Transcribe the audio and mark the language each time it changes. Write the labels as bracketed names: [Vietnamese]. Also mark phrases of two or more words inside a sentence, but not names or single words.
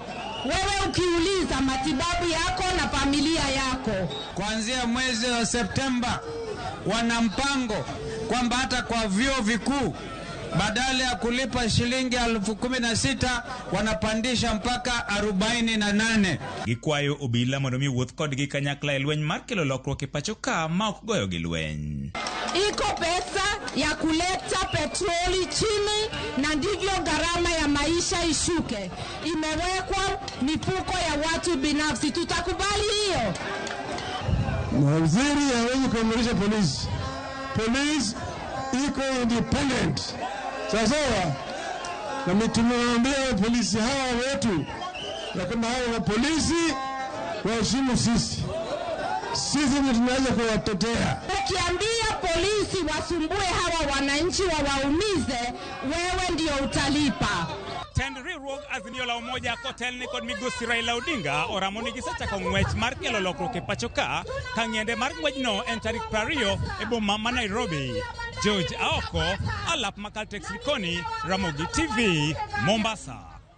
[Swahili] Wewe ukiuliza matibabu yako na familia yako. Kuanzia mwezi wa Septemba wana mpango kwamba hata kwa vyuo vikuu badala ya kulipa shilingi 16,000 wanapandisha mpaka 48. [Luo (Kenya and Tanzania)] Gikwayo obila mondo mi wuoth kodgi kanyakla e lweny mar kelo lokruok e pachoka ma ok goyo gi lweny. [Swahili] Iko pesa ya kuleta petroli chini na ndivyo gharama ya maisha ishuke. Imewekwa mifuko ya watu binafsi. Tutakubali hiyo? Waziri hawezi kuimarisha polisi. Polisi iko independent. Sasa na tumemwambia polisi hawa wetu na kama hawa polisi waheshimu sisi. Sisi ndio tunaweza kuwatetea. Ukiambia polisi wasumbue hawa wananchi wawaumize, wewe ndio utalipa. [Luo (Kenya and Tanzania)] Tend riwruok Azimio la Umoja kotelne kod migosi Raila Odinga oramoni gisachako ng'wech mar kelo lokruok e pachoka ka ng'ende mar ng'wechno en tarik 20 e boma ma Nairobi. George Aoko, alap ma Caltex Likoni, Ramogi TV, Mombasa.